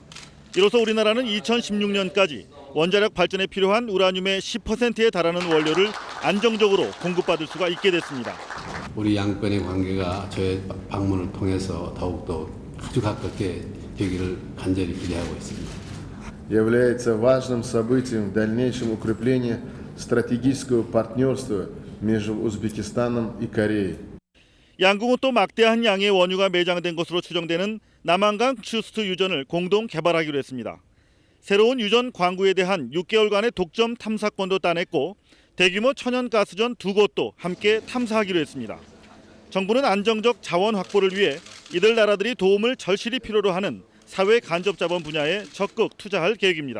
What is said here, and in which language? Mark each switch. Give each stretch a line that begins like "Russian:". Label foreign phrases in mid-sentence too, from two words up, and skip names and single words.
Korean: 이로써 우리나라는 2016년까지 원자력 발전에 필요한 우라늄의 10%에 달하는 원료를 안정적으로 공급받을 수가 있게 됐습니다. 우리 양국 간의 관계가 저의 방문을 통해서 더욱더 아주 가깝게 되기를 간절히 기대하고 있습니다.
Russian: является важным событием в дальнейшем укреплении стратегического партнерства между Узбекистаном и Кореей.
Korean: 양국은 또 막대한 양의 원유가 매장된 것으로 추정되는 남한강 추스트 유전을 공동 개발하기로 했습니다. 새로운 유전 광구에 대한 6개월간의 독점 탐사권도 따냈고 대규모 천연가스전 2곳도 함께 탐사하기로 했습니다. 정부는 안정적 자원 확보를 위해 이들 나라들이 도움을 절실히 필요로 하는 사회 간접 자본 분야에 적극 투자할 계획입니다.